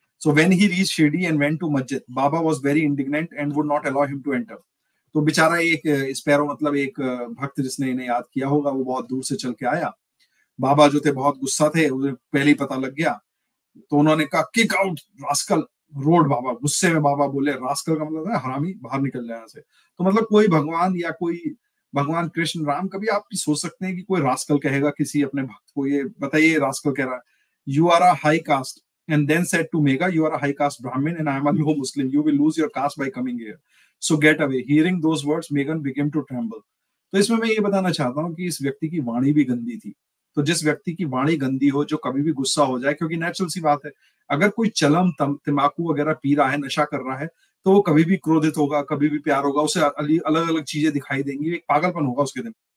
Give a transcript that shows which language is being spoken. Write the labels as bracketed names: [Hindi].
[English] So when he reached Shirdi and went to Masjid, Baba was very indignant and would not allow him to enter. [Hindi] तो बेचारा एक sparrow मतलब एक भक्त जिसने इन्हें याद किया होगा वो बहुत दूर से चल के आया। बाबा जो थे बहुत गुस्सा थे, उन्हें पहले ही पता लग गया, तो उन्होंने कहा [English] Kick out rascal, road. [Hindi] बाबा गुस्से में बाबा बोले, रास्कल का मतलब है हरामी, बाहर निकल जाए यहाँ से। तो मतलब कोई भगवान या कोई भगवान कृष्ण राम कभी आप सोच सकते हैं कि कोई रास्कल कहेगा किसी अपने भक्त को? ये बताइए, रास्कल कह रहा है [English] You are a high caste and then said to Megha, you are a high caste Brahmin and I am a low Muslim. You will lose your caste by coming here. So get away. Hearing those words, Meghan began to tremble. [Hindi] तो इसमें मैं ये बताना चाहता हूँ कि इस व्यक्ति की वाणी भी गंदी थी। तो जिस व्यक्ति की वाणी गंदी हो, जो कभी भी गुस्सा हो जाए, क्योंकि नेचुरल सी बात है, अगर कोई चलम तम्बाकू वगैरह पी रहा है, नशा कर रहा है, तो वो कभी भी क्रोधित होगा, कभी भी प्यार होगा, उसे अलग अलग चीजें दिखाई देंगी, एक पागलपन होगा उसके दिन।